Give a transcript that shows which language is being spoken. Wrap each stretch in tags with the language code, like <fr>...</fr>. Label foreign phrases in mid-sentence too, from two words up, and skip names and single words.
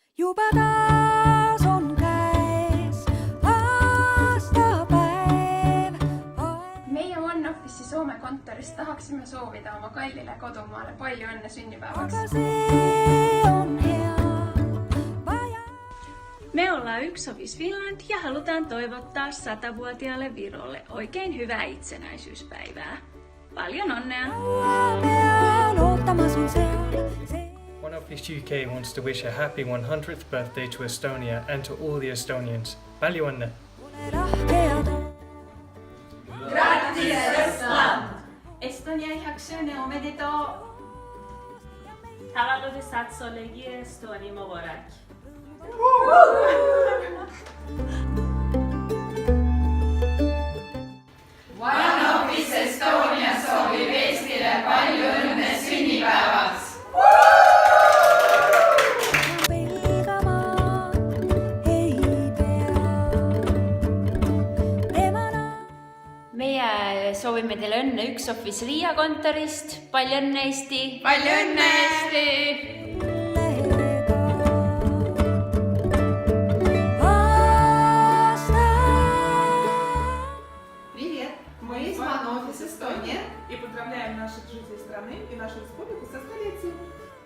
<et>Juba taas on käes aastapäev. Meie One Office'i Soome kontorist tahaksime soovida oma kallile kodumaale palju õnne sünnipäevaks. Aga see on hea.</et> <fi>Me ollaan Yksi Office Finland ja halutaan toivottaa 100-vuotiaalle Virolle oikein hyvää itsenäisyyspäivää. Paljon onnea!</fi> <en>One Office UK wants to wish a happy 100th birthday to Estonia and to all the Estonians.</en> <et>Palju õnne! Estonia ihaksune omedito!</et> <fa>تولد 100 سالگی استونی مبارک.</fa> <et>One Office Estonia soovib Eestile palju õnne sünnipäevaks! Meie soovime teile õnne Yksi Office Riia kontorist. Palju õnne Eesti! Palju õnne Eesti!</et> <ru>Привет! Мы из One Office Estonia и поздравляем наших жителей страны и нашу республику со столетием.</ru>